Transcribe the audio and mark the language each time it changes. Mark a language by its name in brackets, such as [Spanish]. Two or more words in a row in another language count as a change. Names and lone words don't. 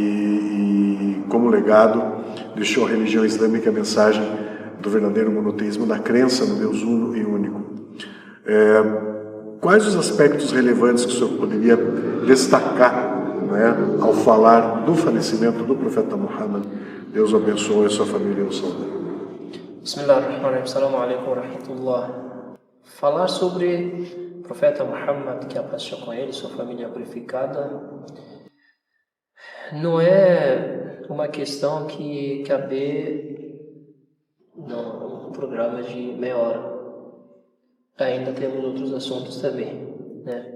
[Portuguese] E como legado deixou a religião islâmica a mensagem do verdadeiro monoteísmo, da crença no Deus uno e único. Quais os aspectos relevantes que o senhor poderia destacar, não é, ao falar do falecimento do profeta Muhammad? Deus o abençoe, a sua família e o saúde. [Arabic] بسم الله الرحمن الرحيم. السلام عليكم ورحمة الله. [Portuguese] Falar sobre o profeta Muhammad, que a paz esteja com ele, sua família purificada, não é uma questão que cabe num programa de meia hora. Ainda temos outros assuntos também, né?